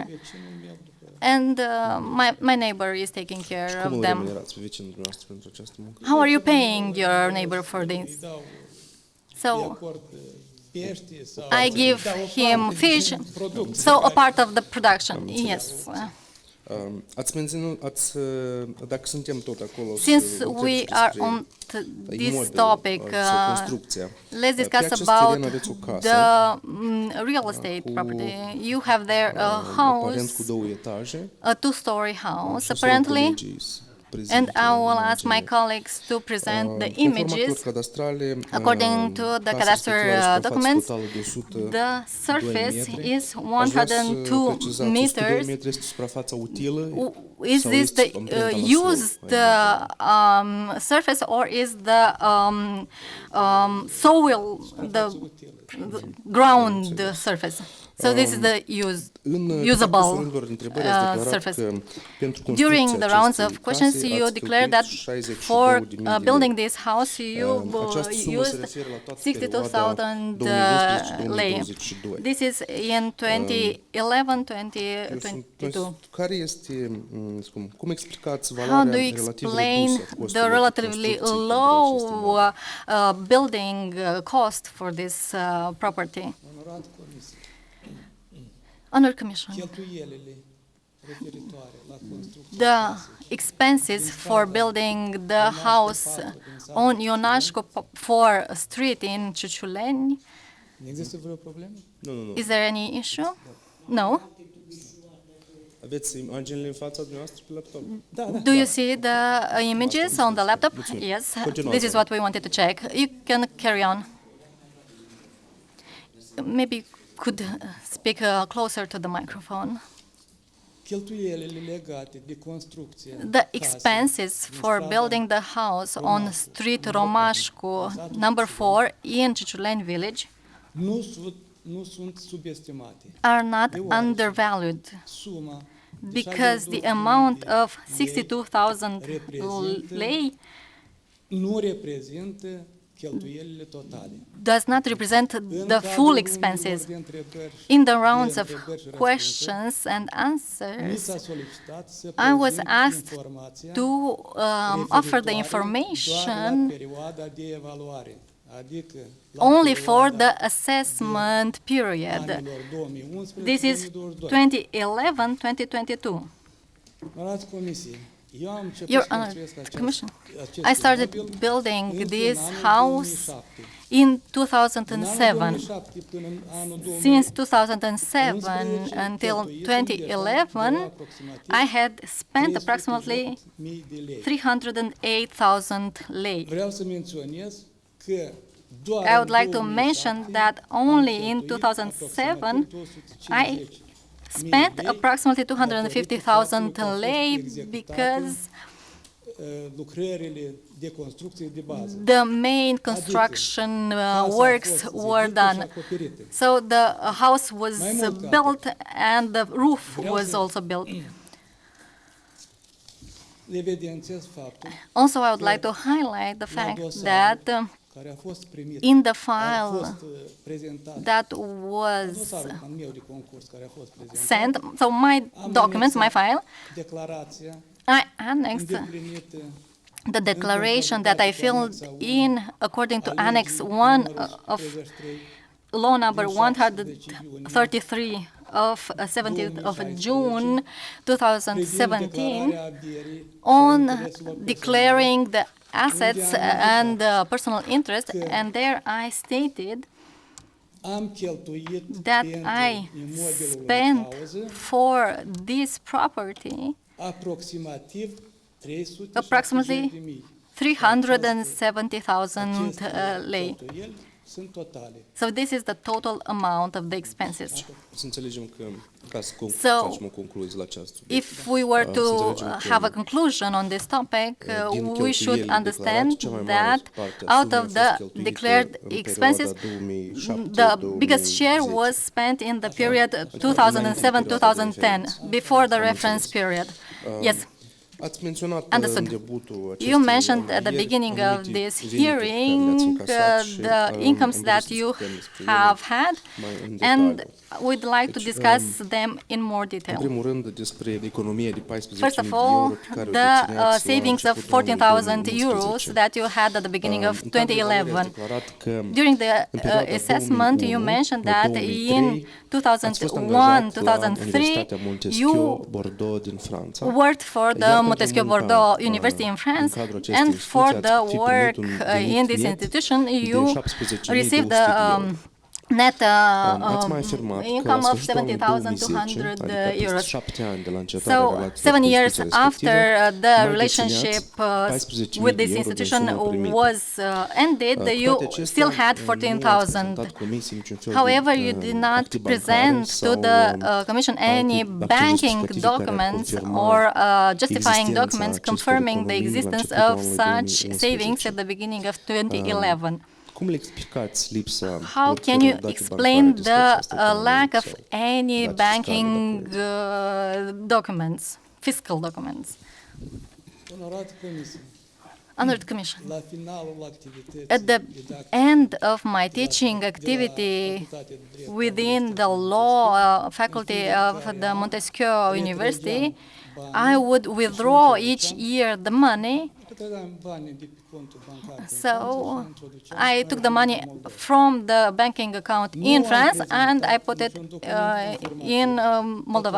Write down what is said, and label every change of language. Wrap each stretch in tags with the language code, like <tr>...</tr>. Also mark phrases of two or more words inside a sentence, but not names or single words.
<en>And my neighbor is taking care of them. How are you paying your neighbor for this? So I give him fish, so a part of the production, yes.</en> <ro>Ați menționat, dacă suntem tot acolo,</ro> <en>Since we are on this topic,</en> <ro>construcția.</ro> <en>let's</en> <ro>Pe</ro> <en>discuss</en> <ro>acest</ro> <en>about</en> <ro>teren aveți o casă,</ro> <en>the real estate property. You have there a</en> <ro>aparent cu</ro> <en>house,</en> <ro>2 etaje.</ro> <en>a two-story house,</en> <ro>Și o să rog</ro> <en>apparently,</en> <ro>colegii să prezinte</ro> <en>and I will ask my</en> <ro>imaginea.</ro> <en>colleagues to present the</en> <ro>Conform actelor</ro> <en>images.</en> <ro>cadastrale,</ro> <en>According to the</en> <ro>casa</ro> <en>cadastral</en> <ro>respectivă are suprafață</ro> <en>documents,</en> <ro>totală de 102</ro> <en>the surface</en> <ro>metri.</ro> <en>is</en> <ro>Aș vrea să</ro> <en>102</en> <ro>precizați, 102</ro> <en>meters.</en> <ro>metri este suprafața utilă?</ro> <en>Is</en> <ro>sau</ro> <en>this</en> <ro>este</ro> <en>the</en> <ro>amprenta la sol,</ro> <en>used</en> <ro>mai mult?</ro> <en>surface, or is the soil, the ground surface? So this is the usable surface. During the rounds of questions, you declared that for building this house, you used 62,000 lei. This is in 2011-2022.</en> <ro>Care este, cum explicați</ro> <en>How</en> <ro>valoarea</ro> <en>do you</en> <ro>relativ</ro> <en>explain</en> <ro>redusă a</ro> <en>the</en> <ro>costurilor</ro> <en>relatively</en> <ro>construcției</ro> <en>low</en> <ro>pentru aceste</ro> <en>building cost for this property?</en> <ro>Onorat comisie,</ro> <en>Honor Commission,</en> <ro>cheltuielile referitoare la construcție</ro> <en>the expenses for building the house on Ionașcu 4 Street in Ciuciuleni,</en> <ro>există vreo problemă? Nu.</ro> <en>is there any issue? No?</en> <ro>Aveți imaginile în fața dumneavoastră pe laptop?</ro> <en>Do you see the images on the laptop? Yes, this is what we wanted to check. You can carry on. Maybe could speak closer to the microphone.</en> <ro>Cheltuielile legate de construcție</ro> <en>The expenses for building the house on Street Romașcu, number 4 in Ciuciuleni Village</en> <ro>nu sunt subestimate.</ro> <en>are not undervalued</en> <ro>Suma</ro> <en>because the amount of 62,000 lei</en> <ro>nu reprezintă cheltuielile totale.</ro> <en>does not represent the full expenses.</en> <ro>De întrebări</ro> <en>In the rounds of questions and</en> <ro>mi</ro> <en>answers,</en> <ro>s-a solicitat să</ro> <en>I was</en> <ro>prezint</ro> <en>asked</en> <ro>informația</ro> <en>to offer the</en> <ro>referitoare doar la</ro> <en>information</en> <ro>perioada de evaluare, adică la</ro> <en>only for</en> <ro>perioada</ro> <en>the assessment period.</en> <ro>anilor 2011-2022.</ro> <en>This is 2011-2022.</en> <ro>Onorați comisie, eu am început</ro> <en>Your</en> <ro>să</ro> <en>Honor,</en> <ro>construiesc</ro> <en>Commission,</en> <ro>acest</ro> <en>I started</en> <ro>imobil</ro> <en>building</en> <ro>încă</ro> <en>this</en> <ro>în anul</ro> <en>house</en> <ro>2007.</ro> <en>in</en> <ro>Din anul</ro> <en>2007.</en> <ro>2007 până în anul 2011,</ro> <en>Since 2007 until 2011, I had spent approximately</en> <ro>308.000 de lei.</ro> <en>308,000 lei.</en> <ro>Vreau să menționez că doar</ro> <en>I would</en> <ro>în</ro> <en>like to mention</en> <ro>2007</ro> <en>that</en> <ro>am</ro> <en>only in</en> <ro>cheltuit</ro> <en>2007</en> <ro>aproximativ</ro> <en>I spent approximately 250,000 lei because</en> <ro>lucrările de construcție de bază.</ro> <en>the main construction works were done. So the house was built and the roof was also built.</en> <ro>Evidențiez faptul</ro> <en>Also, I would like to highlight the fact that</en> <ro>care a fost primit,</ro> <en>in the</en> <ro>a</ro> <en>file</en> <ro>fost prezentat,</ro> <en>that was</en> <ro>dosarul al meu de concurs care a fost prezentat,</ro> <en>sent, so my documents, my file,</en> <ro>declarația</ro> <en>I annexed</en> <ro>îndeplinită</ro> <en>the declaration that I filled in according to Annex 1 of</en> <ro>33</ro> <en>Law number 133 of 17th of June 2017 on declaring the assets and personal interest, and there I stated</en> <ro>am cheltuit</ro> <en>that</en> <ro>pentru</ro> <en>I</en> <ro>imobilul în</ro> <en>spent</en> <ro>cauză</ro> <en>for this property</en> <ro>aproximativ 370.000.</ro> <en>approximately 370,000 lei.</en> <ro>Cheltuieli sunt totale.</ro> <en>So this is the total amount of the expenses.</en> <ro>Să înțelegem că, ca să</ro> <en>So,</en> <ro>facem o concluzie la această subiect,</ro> <en>If we were to have a conclusion on this topic, we should understand that out of the declared expenses, the biggest share was spent in the period 2007-2010, before the reference period. Yes.</en> <ro>Ați menționat</ro> <en>Understood.</en> <ro>începutul acestei</ro> <en>You mentioned at the</en> <ro>audieri</ro> <en>beginning of</en> <ro>anumite</ro> <en>this</en> <ro>venituri care le-ați</ro> <en>hearing</en> <ro>încasat și,</ro> <en>the incomes</en> <ro>am</ro> <en>that</en> <ro>vrut să</ro> <en>you</en> <ro>discutăm despre</ro> <en>have</en> <ro>ele</ro> <en>had,</en> <ro>mai în</ro> <en>and</en> <ro>detaliu.</ro> <en>we'd like to</en> <ro>Deci,</ro> <en>discuss them in more</en> <ro>În</ro> <en>detail.</en> <ro>primul rând, despre economia de 14.000</ro> <en>First of</en> <ro>de</ro> <en>all,</en> <ro>euro pe care o</ro> <en>the</en> <ro>dețineați la</ro> <en>savings of</en> <ro>începutul anului</ro> <en>14,000 euros</en> <ro>2011.</ro> <en>that you had at the beginning of</en> <ro>În cadrul evaluării ați</ro> <en>2011.</en> <ro>declarat că</ro> <en>During the</en> <ro>în perioada</ro> <en>assessment, you</en> <ro>2001</ro> <en>mentioned</en> <ro>la</ro> <en>that</en> <ro>2003</ro> <en>in</en> <ro>ați fost angajat la</ro> <en>2001-2003,</en> <ro>Universitatea Montesquieu,</ro> <en>you</en> <ro>Bordeaux din Franța.</ro> <en>worked for the</en> <ro>Iar pentru</ro> <en>Montesquieu</en> <ro>munca,</ro> <en>Bordeaux University in</en> <ro>în</ro> <en>France,</en> <ro>cadrul acestei</ro> <en>and for</en> <ro>instituții</ro> <en>the</en> <ro>ați fi</ro> <en>work</en> <ro>primit un venit</ro> <en>in this</en> <ro>net</ro> <en>institution,</en> <ro>de</ro> <en>you</en> <ro>17.200</ro> <en>received</en> <ro>de</ro> <en>the</en> <ro>euro.</ro> <en>net</en> <ro>Ați mai afirmat că</ro> <en>income</en> <ro>la</ro> <en>of</en> <ro>sfârșitul anului</ro> <en>70,200</en> <ro>2010, adică peste</ro> <en>euros.</en> <ro>7 ani de la încetarea</ro> <en>So,</en> <ro>relațiilor</ro> <en>7</en> <ro>cu</ro> <en>years</en> <ro>instituția</ro> <en>after</en> <ro>respectivă,</ro> <en>the</en> <ro>mai</ro> <en>relationship</en> <ro>dețineați 14.000</ro> <en>with</en> <ro>de</ro> <en>this</en> <ro>euro din</ro> <en>institution</en> <ro>suma primită.</ro> <en>was ended,</en> <ro>Cu</ro> <en>you</en> <ro>toate acestea,</ro> <en>still had</en> <ro>nu ați</ro> <en>14,000.</en> <ro>prezentat comisiei niciun fel de,</ro> <en>However, you did not</en> <ro>acte bancare</ro> <en>present to</en> <ro>sau,</ro> <en>the Commission</en> <ro>alte</ro> <en>any</en> <ro>acte</ro> <en>banking</en> <ro>justificative care ar</ro> <en>documents</en> <ro>confirma</ro> <en>or justifying</en> <ro>existența</ro> <en>documents</en> <ro>acestor</ro> <en>confirming the</en> <ro>economii la</ro> <en>existence</en> <ro>începutul</ro> <en>of</en> <ro>anului</ro> <en>such</en> <ro>2011.</ro> <en>savings at the beginning of 2011.</en> <ro>Cum le explicați lipsa</ro> <en>How</en> <ro>oricăror</ro> <en>can you</en> <ro>date</ro> <en>explain</en> <ro>bancare despre</ro> <en>the</en> <ro>această economie</ro> <en>lack of</en> <ro>sau</ro> <en>any</en> <ro>date fiscale,</ro> <en>banking</en> <ro>dacă vreți?</ro> <en>documents, fiscal documents?</en> <ro>Onorată Comisie,</ro> <en>Honored Commission,</en> <ro>la finalul activității</ro> <en>at the</en> <ro>didactice</ro> <en>end of my teaching activity within the law faculty of the Montesquieu University, I would withdraw each year the money.</en> <ro>trăgeam banii de pe contul bancar.</ro> <en>So I took the money from the banking account in France and I put it in Moldova.</en>